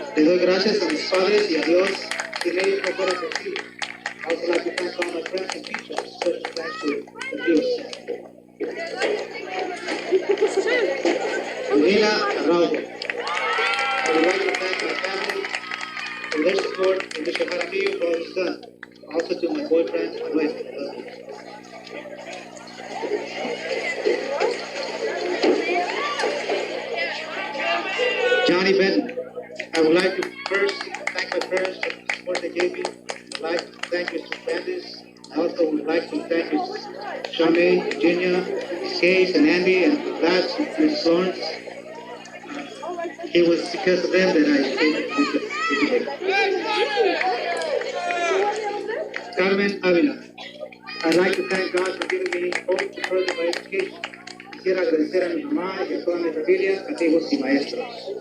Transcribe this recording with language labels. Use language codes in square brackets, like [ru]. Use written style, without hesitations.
[es] Le doy gracias a mis padres y a Dios. Sin ellos no fuera posible. [en] I also like to thank all my friends and teachers, especially thanks to the viewers. Manila Araujo. I would like to thank my family for their support and Mr. Jaramillo for all he's done. Also to my boyfriend, Manuel. I love you. Johnny Benton. I would like to first thank my parents for the support they gave me. I'd like to thank Mr. Fernandez. I also would like to thank Ms. Shame, Virginia, Ms. Hayes, and Andy, and last, Ms. Lawrence. It was because of them that I came to today. Carmen Avila. I'd like to thank God for giving me hope to further my education. [es] Quisiera agradecer a mi mamá y a toda mi familia, amigos y maestros.